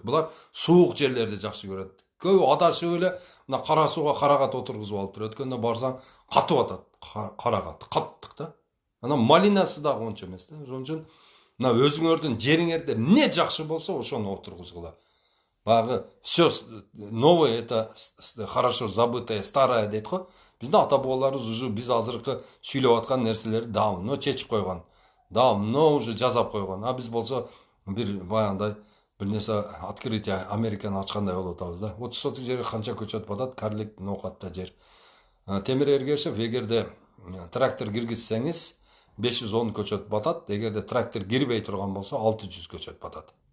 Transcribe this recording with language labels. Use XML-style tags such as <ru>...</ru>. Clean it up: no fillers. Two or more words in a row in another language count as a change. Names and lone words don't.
<ky>Булар суук жерлерди жакшы көрөт. Көбү адашып эле мына кара сууга карагат отургузуп алып туруп, өткөндө барсаң катып атат. Карагат каттык да. Анан малинасы дагы ончо эмес да. Ошон үчүн мына өзүңөрдүн жериңерде эмне жакшы болсо, ошону отургузгула.</ky> <ru>Багы все новое это хорошо забытое старое</ru> <ky>дейт го. Биздин ата бабаларыбыз уже биз азыркы сүйлөп аткан нерселерди давно чечип койгон.</ky> <ru>Давно уже</ru> <ky>жазап койгон. А биз болсо бир баягындай бир нерсе</ky> <ru>открытие Американы</ru> <ky>ачкандай болуп атабыз да. 30 соток жерге канча көчөт батат, карлик ноокатта жер. Темир Эргешев, эгерде трактор киргизсеңиз 510 көчөт батат, эгерде трактор кирбей турган болсо 600 көчөт батат.</ky>